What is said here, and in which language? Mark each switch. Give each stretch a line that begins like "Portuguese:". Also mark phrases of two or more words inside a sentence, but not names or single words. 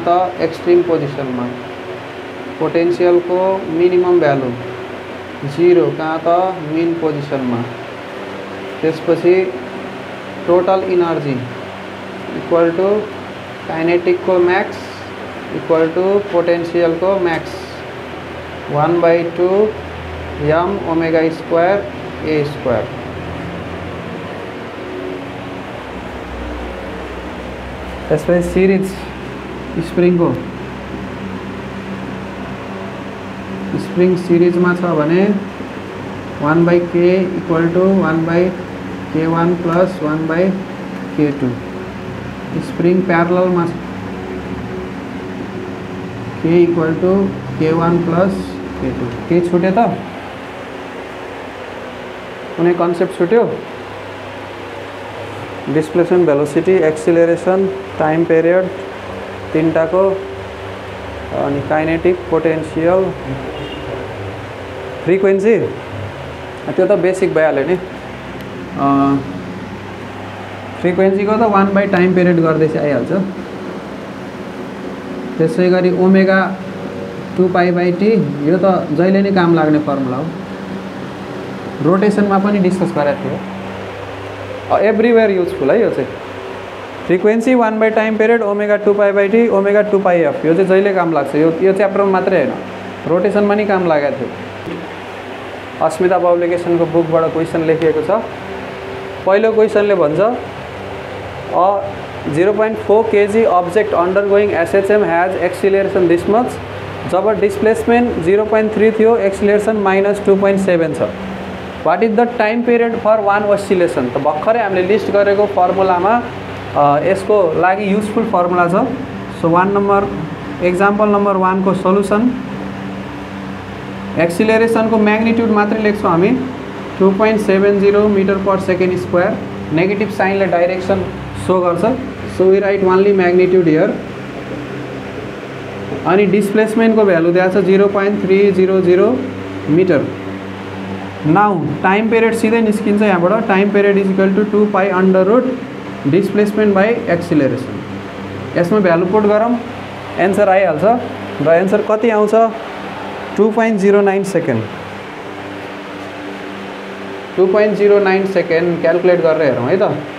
Nepali: त
English: extreme position
Nepali: में पोटेंशियल को मिनिमम वैल्यू 0 कहाँ त
English: mean position
Nepali: में त्यसपछि
English: total energy equal to kinetic
Nepali: को मैक्स
English: equal to potential
Nepali: को मैक्स 1/2 m
English: omega square a square
Nepali: त्यसपछि
English: series spring
Nepali: को
English: spring series
Nepali: में छ भने 1/k
English: equal to
Nepali: 1/k1 प्लस 1/k2
English: spring parallel
Nepali: में k
English: equal to
Nepali: k1 प्लस k2 के छुटे त कुनै कन्सेप्ट छुट्यो
English: displacement velocity acceleration time period
Nepali: तीनटा को अनि
English: kinetic potential frequency
Nepali: त्यो त बेसिक भइहाल्यो नि फ्रिक्वेन्सी को त 1
English: time period
Nepali: गर्दै आइहाल्छ त्यसै गरी ओमेगा 2π/t यो त जहिले नै काम लाग्ने फर्मुला हो रोटेशन में पनि डिस्कस गरेको थियो
English: everywhere useful
Nepali: है यो चाहिँ फ्रिक्वेन्सी 1
English: time period omega
Nepali: 2π/t ओमेगा 2πf यो चाहिँ जहिले काम लाग्छ यो च्याप्टरमा मात्रै हैन रोटेशन में नि काम लागेको थियो अस्मिता पब्लिकेशन को बुकबाट क्वेशन लेखिएको छ पहिलो क्वेशनले भन्छ
English: 0.4 kg object undergoing SHM has acceleration this much जब डिस्प्लेसमेंट 0.3 थियो एक्सिलरेशन -2.7
Nepali: छ
English: what is the time period for one oscillation
Nepali: तो भर्खरै हामीले लिस्ट गरेको फर्मुलामा यसको लागि युजफुल फर्मुला छ
English: so example number 1
Nepali: को सोल्युसन एक्सिलरेशन को मैग्निट्यूड मात्रै लेख्छौं हामी 2.70
English: meter per second square negative
Nepali: साइनले
English: direction show
Nepali: गर्छ
English: so we write only magnitude here
Nepali: अनि डिस्प्लेसमेंट को भ्यालु दिएको छ 0.300
English: meter now time period
Nepali: सीधे निस्किन्छ यहाँबाट
English: time period is equal to 2π displacement by acceleration
Nepali: यसमा
English: value put
Nepali: गरौँ एन्सर आइहाल्छ र एन्सर कति आउँछ 2.09 सेकेन्ड 2.09 सेकेन्ड क्याल्कुलेट गरेर हेरौँ है त